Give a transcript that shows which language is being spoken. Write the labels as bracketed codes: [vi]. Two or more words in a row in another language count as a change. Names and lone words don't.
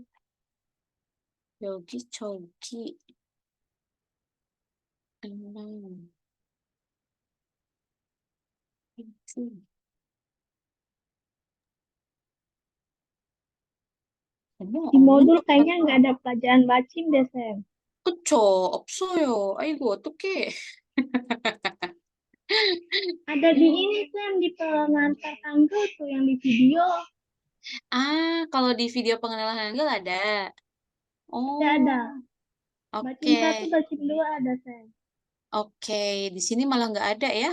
[id] Yogi, cogi. 6. 7. Di modul kayaknya nggak ada pelajaran bacim deh, Sam. [ko] 그쵸, 없어요. 아이고, 어떡해. [id] Ada di ini, Sam, di pengantar tanggal tuh yang di video. Kalau di video pengenalan Hangul ada. Oh, Ada. Bacim oke. 1, bacim 2 ada, Sam. Oke, di sini malah nggak ada ya.